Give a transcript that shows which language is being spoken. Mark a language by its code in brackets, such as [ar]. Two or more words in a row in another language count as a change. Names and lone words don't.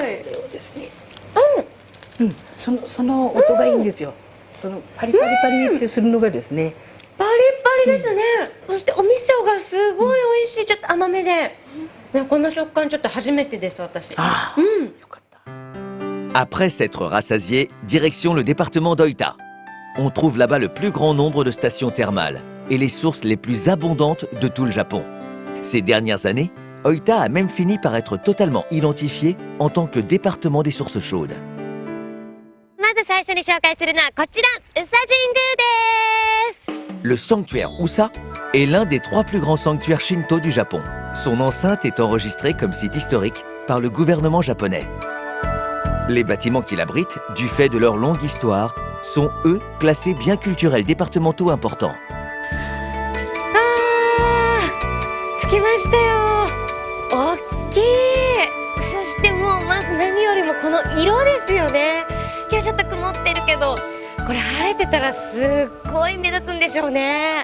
[ja] ですね。その音がいいんですよ。そのパリパリパリってするのがですね。パリパリですね。そしてお味噌がすごい美味しい。ちょっと甘めで、この食感ちょっと初めてです私。よかった。 [fr] Après s'être rassasié, direction le département d'Oita. On trouve là-bas le plus grand nombre de stations thermales et les sources les plus abondantes de tout le Japon. Ces dernières années, Oita a même fini par être totalement identifié en tant que département des sources chaudes. [ja] な最初に紹介するのはこちら、宇佐神宮です。 [fr] Le sanctuaire Usa est l'un des 3 plus grands sanctuaires shinto du Japon. Son enceinte est enregistrée comme site historique par le gouvernement japonais. Les bâtiments qui l'abritent, du fait de leur longue histoire, sont eux classés biens culturels départementaux importants. [ja] 着きましたよ。大きい。そしてもうまず何よりもこの色ですよね。今日ちょっと曇ってるけど、これ晴れてたらすっごい目立つんでしょうね。